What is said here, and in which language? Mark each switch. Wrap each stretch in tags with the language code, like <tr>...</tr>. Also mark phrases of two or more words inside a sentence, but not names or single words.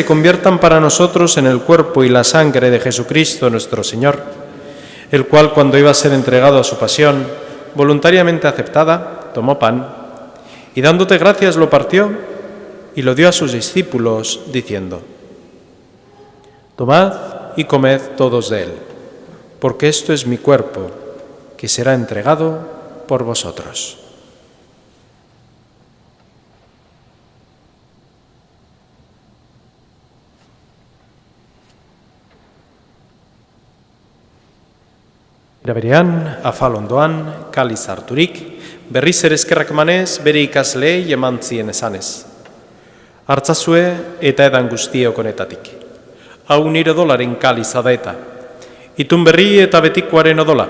<es>conviertan para nosotros en el cuerpo y la sangre de Jesucristo nuestro Señor, el cual, cuando iba a ser entregado a su pasión, voluntariamente aceptada, tomó pan, y dándote gracias lo partió y lo dio a sus discípulos, diciendo: Tomad y comed todos de él, porque esto es mi cuerpo, que será entregado por vosotros.</es> <eu>Era berean, afal ondoan, kaliz harturik, berriz ere eskerrak emanez, bere ikasleei eman zien esanez. Hartzazue eta edan guztiok honetatik. Hau nire odolaren kaliza da eta. Itun berri eta betikoaren odola.</eu>